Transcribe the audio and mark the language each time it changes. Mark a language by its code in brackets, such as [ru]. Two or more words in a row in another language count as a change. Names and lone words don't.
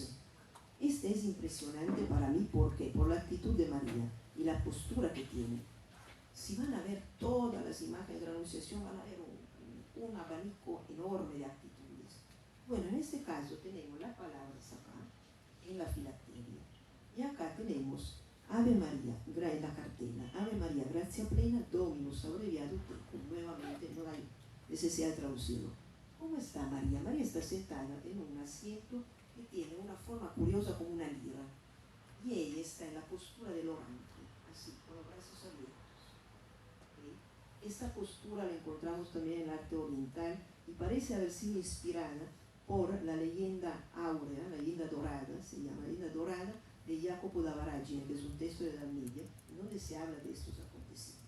[es] Este es impresionante para mí porque por la actitud de María y la postura que tiene. Si van a ver todas las imágenes de la Anunciación, van a ver un abanico enorme de actitudes. Bueno, en este caso tenemos las palabras acá, en la filacteria. Y acá tenemos [la] Ave María, [es] en la cartela, [la] Ave María, gracia plena, Dominus, [es] abreviado tecum. Nuevamente no hay necesidad de traducirlo. ¿Cómo está María? María está sentada en un asiento que tiene una forma curiosa como una lira. Y ella está en la postura del orante, así, con los brazos abiertos. ¿Okay? Esta postura la encontramos también en el arte oriental y parece haber sido inspirada por la leyenda áurea, la leyenda dorada, se llama leyenda dorada, de Jacopo da Varagine, que es un texto de la Edad Media, en donde se habla de estos acontecimientos.